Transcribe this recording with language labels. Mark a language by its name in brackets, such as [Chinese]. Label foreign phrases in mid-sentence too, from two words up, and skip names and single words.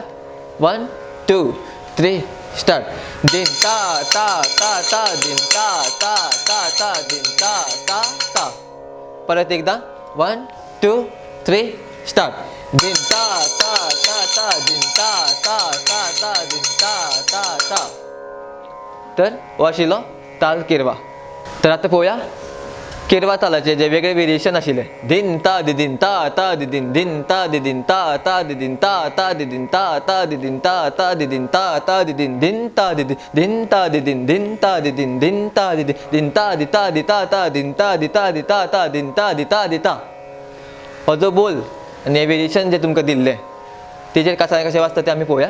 [English] 1 2 3 start. दिन ता ता ता ता दिन ता ता ता ता दिन ता ता ता. [Konkani] परत एकदा 1 2 3 स्टार्ट. दिन ता ता ता ता दिन ता ता ता ता दिन ता ता ता. तर हो आशिल्लो ताल केरवा. तर आता पळोवया केरवा तालाचे जे वेगळे वेरिएशन आशिल्ले. दिन ता दिदीन ता ता दिदीन दिन ता दिदीन ता ता दिदीन ता ता दिदीन ता ता दिदीन ता ता दिदीन ता ता दिदीन दिन ता दिदीन दिन ता दिदीन दिन ता दिदीन दिन ता दिदीन दिन ता दिता दिता ता दिन ता दिता दिता ता दिन ता दिता दिता. हो जो बोल आनी हे वेरिएशन जे तुमकां दिल्ले तेजेर कासाळे कशें वाजता ते आमी पळोवया.